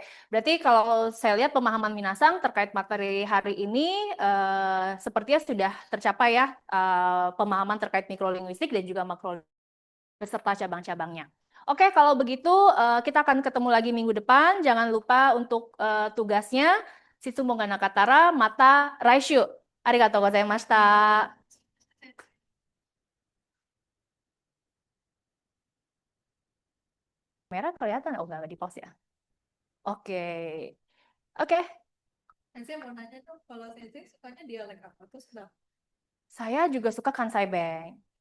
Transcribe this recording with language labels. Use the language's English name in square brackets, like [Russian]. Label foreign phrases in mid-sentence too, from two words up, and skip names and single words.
[Indonesian] Berarti kalau saya lihat pemahaman Minasang terkait materi hari ini sepertinya sudah tercapai ya, pemahaman terkait mikrolinguistik dan juga makro beserta cabang-cabangnya. Oke, kalau begitu kita akan ketemu lagi minggu depan. Jangan lupa untuk tugasnya [Japanese] Shitsumo ga nakatara mata raishu. Arigatou gozaimashita. [Indonesian] Merah kelihatan? Oh, nggak di pause ya. Oke. Oke. Saya mau nanya tuh, kalau Sensei sukanya dialek apa tuh? Saya juga suka Kansai Beng.